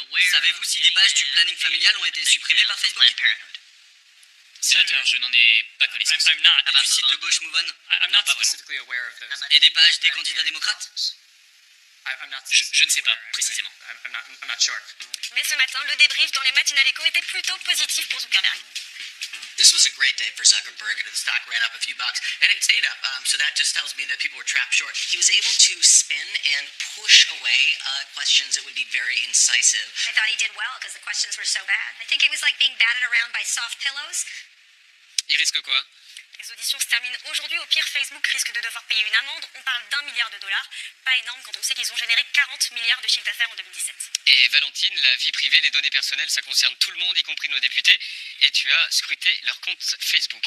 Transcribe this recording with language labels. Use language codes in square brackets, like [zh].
[fr] Savez-vous si des pages du planning familial ont été supprimées par Facebook? Sénateur, je n'en ai pas connaissance. Et du site de gauche Move On? Non, pas vraiment. Et des pages des candidats démocrates? Je ne sais pas, précisément. Mais ce matin, le débrief dans les matinales écho était plutôt positif pour Zuckerberg. [en] This was a great day for Zuckerberg. The stock ran up a few bucks, and it stayed up. So that just tells me that people were trapped short. He was able to spin and push away questions that would be very incisive. I thought he did well because the questions were so bad. I think it was like being batted around by soft pillows. [fr] Il risque quoi? Les auditions se terminent aujourd'hui. Au pire, Facebook risque de devoir payer une amende. On parle d'1 milliard de dollars. Pas énorme quand on sait qu'ils ont généré 40 milliards de chiffre d'affaires en 2017. Et Valentine, la vie privée, les données personnelles, ça concerne tout le monde, y compris nos députés. Et tu as scruté leur compte Facebook.